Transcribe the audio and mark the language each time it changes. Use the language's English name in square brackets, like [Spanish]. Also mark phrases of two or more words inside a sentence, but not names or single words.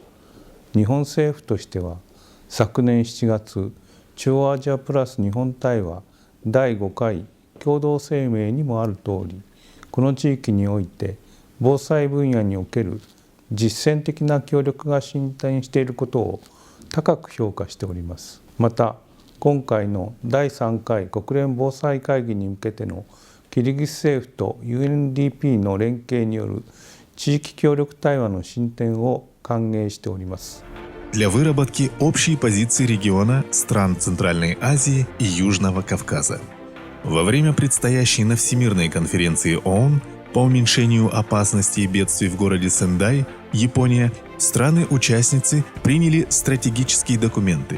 [Japanese] 日本政府としては昨年7月中央アジアプラス日本対話第5回共同声明にもあるとおり、この地域において防災分野における実践的な協力が進展していることを高く評価しております。また今回の第3回国連防災会議に向けてのキリギス政府と UNDP の連携による地域協力対話の進展を歓迎しております。 [Russian] Для выработки общей позиции региона стран Центральной Азии и Южного Кавказа. Во время предстоящей на Всемирной конференции ООН по уменьшению опасности и бедствий в городе Сендай, Япония, страны-участницы приняли стратегические документы.